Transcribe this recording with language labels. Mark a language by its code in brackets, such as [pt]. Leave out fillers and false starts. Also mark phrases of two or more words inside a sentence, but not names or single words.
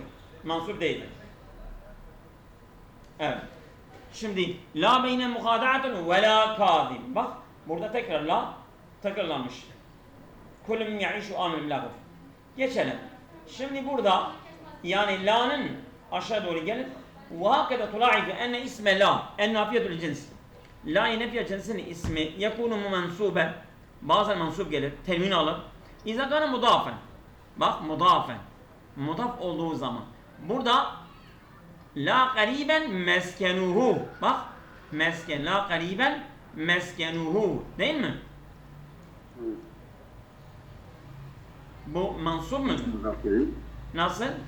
[tr] Mansub değildir. Evet. [ar] Şimdi لا بين مخادعة ولا كاذب. [tr] Bak burada tekrar la tekrarlanmış. [ar] كل يعيش آمن بلا خوف. [tr] Geçelim. Şimdi burada yani la'nın aşağı doğru gelip [ar] وهكذا تلاحظ أن اسم لا النافية الجنس لا نافية [tr] cinsinin ismi [ar] يكون منصوبا [tr] bazen mansup gelir termin alır [ar] إذا كان مضافا [tr] bak mudaf olduğu zaman burada [ar] لا قريبا مسكنه. [tr] Bak. [ar] مسكن. لا قريبا مسكنه. [tr] Değil mi? Evet. Bu mansup mu? Muzaf geliyor. Nasıl?